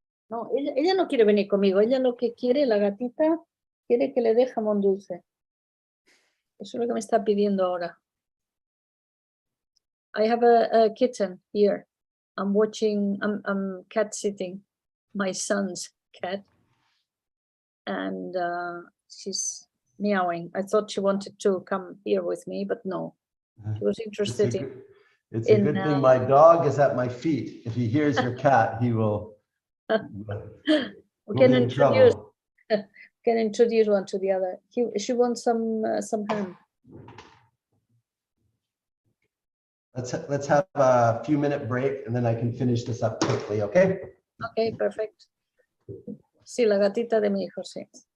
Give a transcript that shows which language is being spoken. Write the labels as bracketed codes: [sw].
[es] No, ella no quiere venir conmigo. Ella lo que quiere, la gatita, quiere que le dé jamón dulce. Eso es lo que me está pidiendo ahora. [en] I have a kitten here. I'm cat sitting my son's cat. And she's meowing. I thought she wanted to come here with me, but no. She was interested in... It's a good thing my dog is at my feet. If he hears your cat, he will We can be in introduce, trouble. can introduce one to the other. She wants some ham. Let's have a few minute break and then I can finish this up quickly, okay? Okay, perfect. [es] Sí, la gatita de mi hijo, sí.